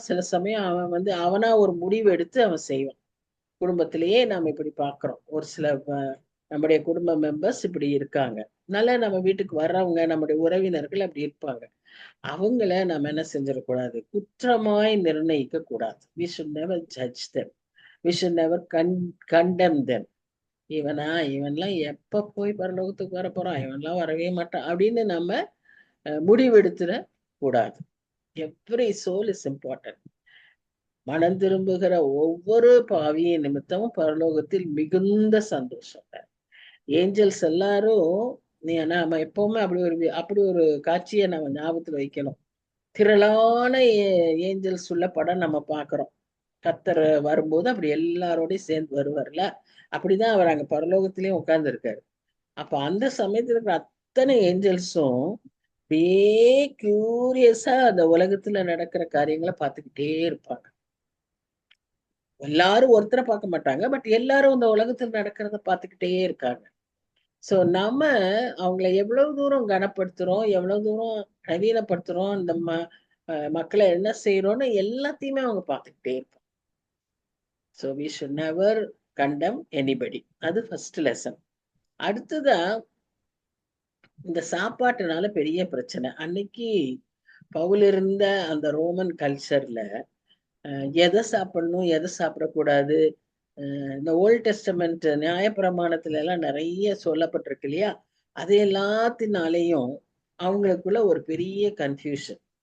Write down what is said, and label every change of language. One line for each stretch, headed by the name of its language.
Tamil: சில சமயம் அவன் அவனா ஒரு முடிவு எடுத்து அவன் செய்வான். குடும்பத்திலேயே நாம் இப்படி பார்க்கிறோம். ஒரு சில நம்முடைய குடும்ப மெம்பர்ஸ் இப்படி இருக்காங்க. அதனால நம்ம வீட்டுக்கு வர்றவங்க, நம்முடைய உறவினர்கள் அப்படி இருப்பாங்க. அவங்கள நம்ம என்ன செஞ்சிடக்கூடாது, குற்றமாய் நிர்ணயிக்க கூடாது.
English: we should never judge them, we should never condemn them.
Tamil: இவன்லாம் எப்ப போய் பரலோகத்துக்கு வர போறான், இவன்லாம் வரவே மாட்டான் அப்படின்னு நம்ம முடிவெடுத்துட கூடாது. Every soul is important. மனம் திரும்புகிற ஒவ்வொரு பாவியின் நிமித்தமும் பரலோகத்தில் மிகுந்த சந்தோஷம். ஏஞ்சல்ஸ் எல்லாரும் நாம எப்பவுமே அப்படி ஒரு காட்சியை நம்ம ஞாபகத்துல வைக்கணும். திரளான ஏஞ்சல்ஸ் உள்ள படம் நம்ம பாக்குறோம். கர்த்தர் வரும்போது அப்படி எல்லாரோடையும் சேர்ந்து வருவார்ல, அப்படிதான் அவர் அங்க பரலோகத்திலயும் உட்கார்ந்து இருக்காரு. அப்ப அந்த சமயத்துல இருக்கிற அத்தனை ஏஞ்சல்ஸும் அப்படியே கியூரியஸா அந்த உலகத்துல நடக்கிற காரியங்களை பார்த்துக்கிட்டே இருப்பாங்க. எல்லாரும் ஒருத்தரை பார்க்க மாட்டாங்க, பட் எல்லாரும் இந்த உலகத்துல நடக்கிறத பார்த்துக்கிட்டே இருக்காங்க. சோ நம்ம அவங்கள எவ்வளவு தூரம் கனப்படுத்துறோம், எவ்வளவு தூரம் நவீனப்படுத்துறோம், இந்த மக்களை என்ன செய்யறோம்னு எல்லாத்தையுமே அவங்க பார்த்துக்கிட்டே இருப்பாங்க. So
English: we should never condemn anybody.
Tamil: அது ஃபர்ஸ்ட் லெசன். அடுத்ததான் இந்த சாப்பாட்டுனால பெரிய பிரச்சனை. அன்னைக்கு பவுல் இருந்த அந்த ரோமன் கல்ச்சர்ல எதை சாப்பிடணும், எதை சாப்பிடக்கூடாது, இந்த ஓல்ட் டெஸ்டமெண்ட் நியாயப்பிரமாணத்துல எல்லாம் நிறைய சொல்லப்பட்டிருக்கு இல்லையா, அது எல்லாத்தினாலையும் அவங்களுக்குள்ள ஒரு பெரிய கன்ஃபியூஷன்.